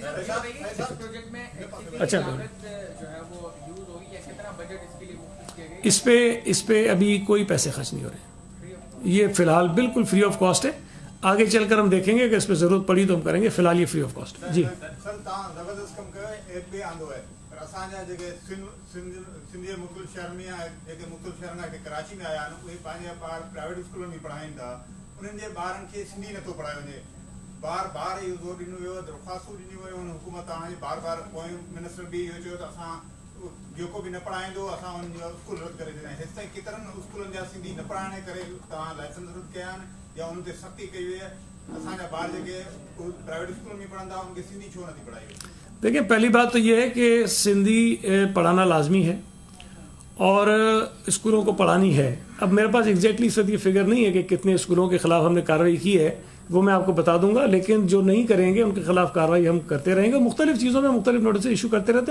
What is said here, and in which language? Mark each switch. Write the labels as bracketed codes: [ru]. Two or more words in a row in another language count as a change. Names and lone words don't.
[ur] اچھا, اس پہ ابھی کوئی پیسے خرچ نہیں ہو رہے, یہ فی الحال بالکل [en] free of cost [ur] ہے. آگے چل کر ہم دیکھیں گے کہ اس پہ ضرورت پڑی تو ہم کریں گے, فی الحال یہ [en] free of cost. [ur] جی [sd] سندھی مختلف شہر میں مختلف شہر کراچی میں آیا پرائیویٹ اسکولوں میں پڑھائیں تا, انہوں نے ॿारनि खे सिंधी नथो पढ़ायो वञे. बार बार इहो ज़ोर ॾिनो वियो, दरख़्वास्तूं ॾिनी वियूं हुन हुकूमत हाणे बार बार पोइ मिनिस्टर बि इहो चयो त असां जेको बि न पढ़ाईंदो असां हुनजो स्कूल रद्द करे छॾिया. हेसि ताईं केतिरनि स्कूलनि जा सिंधी न पढ़ाइण जे करे तव्हां लाइसेंस रद्द कया आहिनि या उन्हनि ते सख़्ती कई वई आहे. असांजा ॿार जेके प्राइवेट स्कूल में पढ़ंदा उनखे सिंधी छो नथी पढ़ाई वई. [ur] دیکھیں, پہلی بات تو یہ ہے کہ سندھی پڑھانا لازمی ہے اور اسکولوں کو پڑھانی ہے. اب میرے پاس ایگزیکٹلی اس وقت یہ فگر نہیں ہے کہ کتنے اسکولوں کے خلاف ہم نے کارروائی کی ہے, وہ میں آپ کو بتا دوں گا. لیکن جو نہیں کریں گے ان کے خلاف کارروائی ہم کرتے رہیں گے. مختلف چیزوں میں مختلف [en] notice issue [ur] کرتے رہتے ہیں.